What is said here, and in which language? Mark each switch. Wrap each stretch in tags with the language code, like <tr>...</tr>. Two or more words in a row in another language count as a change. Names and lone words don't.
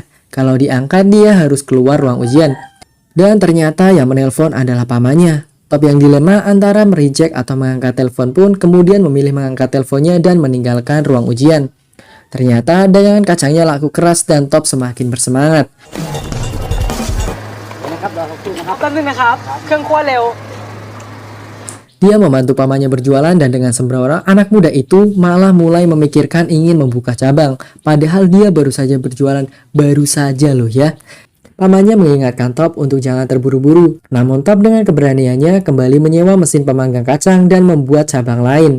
<id>Kalau diangkat dia harus keluar ruang ujian. Dan ternyata yang menelpon adalah pamannya. Top yang dilema antara mereject atau mengangkat telepon pun kemudian memilih mengangkat teleponnya dan meninggalkan ruang ujian. Ternyata dagangan kacangnya laku keras dan Top semakin bersemangat.</id> <th>นะครับรอสักครู่นะครับ แป๊บนึงนะครับ เครื่องคั่วเร็ว</th> <id>Dia membantu pamannya berjualan dan dengan sembrono anak muda itu malah mulai memikirkan ingin membuka cabang. Padahal dia baru saja berjualan, baru saja loh ya. Pamannya mengingatkan Top untuk jangan terburu-buru. Namun Top dengan keberaniannya kembali menyewa mesin pemanggang kacang dan membuat cabang lain.</id>